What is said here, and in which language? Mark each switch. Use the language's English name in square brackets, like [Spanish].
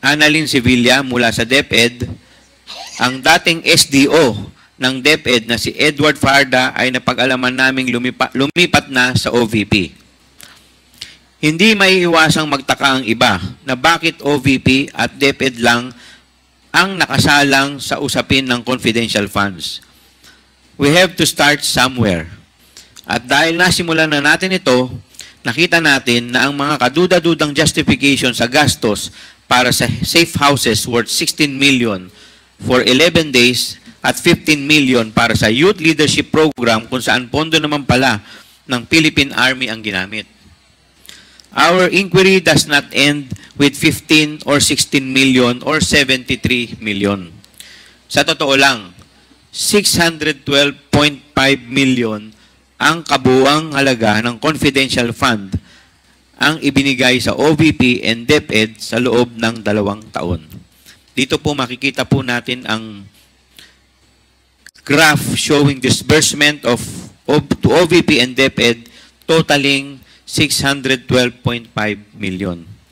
[Filipino] Annalyn Sevilla mula sa DepEd, ang dating SDO ng DepEd na si Edward Farda ay napag-alaman naming lumipat na sa OVP. Hindi maiiwasang magtaka ang iba na bakit OVP at DepEd lang ang nakasalang sa usapin ng confidential funds. [English] We have to start somewhere. [Filipino] At dahil nasimulan na natin ito, nakita natin na ang mga kaduda-dudang justification sa gastos para sa [English] safe houses worth 16 million for 11 days [Filipino] at 15 million para sa youth leadership program kung saan pondo naman pala ng Philippine Army ang ginamit. [English] Our inquiry does not end with 15 or 16 million or 73 million. [Filipino] Sa totoo lang, 612.5 million ang kabuuang halaga ng confidential fund ang ibinigay sa OVP and DepEd sa loob ng 2 taon. Dito po makikita po natin ang [English] graph showing disbursement to OVP and DepEd totaling 612.5 million.